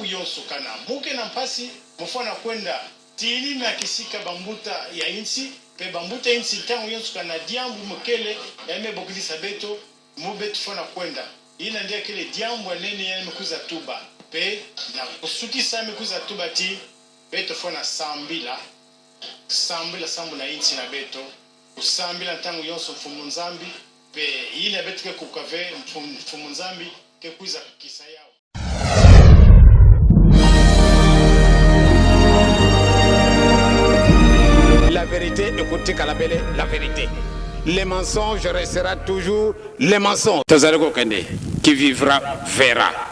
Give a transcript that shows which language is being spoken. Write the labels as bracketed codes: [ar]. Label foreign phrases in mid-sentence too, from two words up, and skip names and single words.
[ktu] yonso kana muke na mpasi mfana kwenda tini na kisika bambuta ya insi pe bambuta insi tangu yonso kana diambu mukele yame bokilisa beto mubetu fana kwenda ina ndia kile diambu nene yame kuza tuba pe na kusukisa yame kuza tuba ti beto fana sambila sambu na insi na beto usambila tangu yonso mfumu nzambi pe ina betu ke kukave mfumu nzambi ke kuza kisa yao. [fr] La vérité, écoutez Kalabele, la vérité. les mensonges restera toujours les mensonges. Tazareko Kende, qui vivra verra.